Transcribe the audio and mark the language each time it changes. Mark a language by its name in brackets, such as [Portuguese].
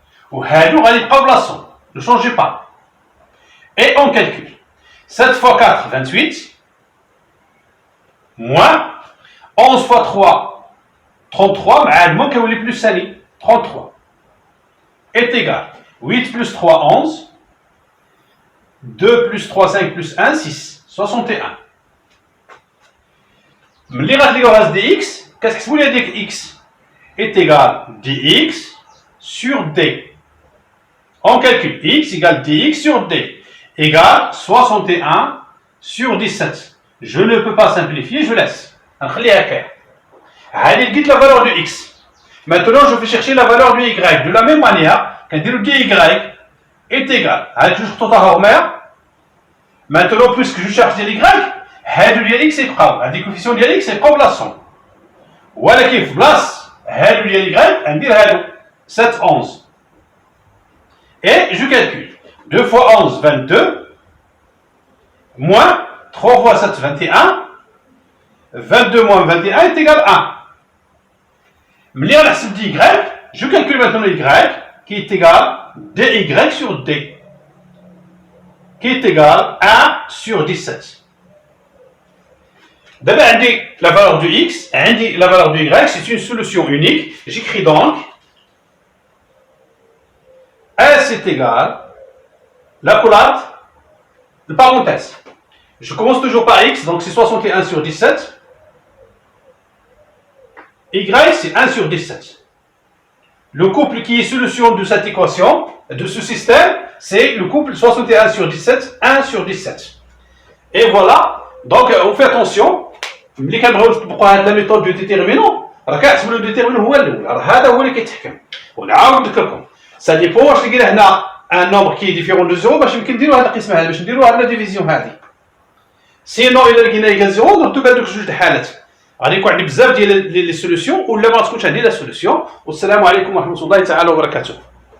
[Arabic] وهادو غادي يبقاو بلاصتهم. [French] Ne changez pas. Et on calcule. 7 fois 4, 28, moins 11 fois 3, 33, مع moins كيولي plus سالي, 33, est égal. 8 plus 3, 11, 2 plus 3, 5 plus 1, 6, 61. [Arabic] ملي غتلقاو هاز دي اكس كتحسبوا لي ديك اكس [French] est égal dx sur d. On calcule x égale dx sur d égale 61 sur 17. Je ne peux pas simplifier, je laisse. [Arabic] نخليها هكا. هذه لقيت [French] la valeur de x. Maintenant, je vais chercher la valeur du y. De la même manière, [Arabic] كنديرو [French] dy est égal. [Arabic] هذه جوج خطوطها هما. [French] Maintenant, puisque je cherche [Arabic] ديال y, هادو ديال x يبقاو. هاد لي كوفيسيون ديال x يبقاو بلاصتهم. ولكن في بلاص هادو ديال y ندير هادو 7 11. [French] Et je calcule. 2 fois 11, 22, moins 3 fois 7, 21, 22 moins 21 est égal à 1. Mais là, c'est dy, je calcule maintenant le y, qui est égal dy sur d, qui est égal à 1 sur 17. D'abord, la valeur du x, la valeur du y, c'est une solution unique. J'écris donc S est égal, la collade, de parenthèse. Je commence toujours par x, donc c'est 61 sur 17. Y, c'est 1 sur 17. Le couple qui est solution de cette équation, de ce système, c'est le couple 61 sur 17, 1 sur 17. Et voilà, donc on fait attention. [Arabic] ملي كنبغيو نطبقوا هذه الميثود دو ديتيرمينون راه كنحسبوا لو ديتيرمينون هو الاول راه هذا هو اللي كيتحكم ونعاود نذكركم سا ديبون واش لقينا هنا ان نومبر كي ديفيرون دو زيرو باش يمكن نديروا هذه القسمه هذه باش نديروا هذه لا ديفيزيون هذه سينو الا لقينا ايكال زيرو درتو كاع دوك جوج الحالات غادي يكون عندي بزاف ديال لي سوليسيون ولا ما تكونش عندي لا سوليسيون والسلام عليكم ورحمه الله تعالى وبركاته.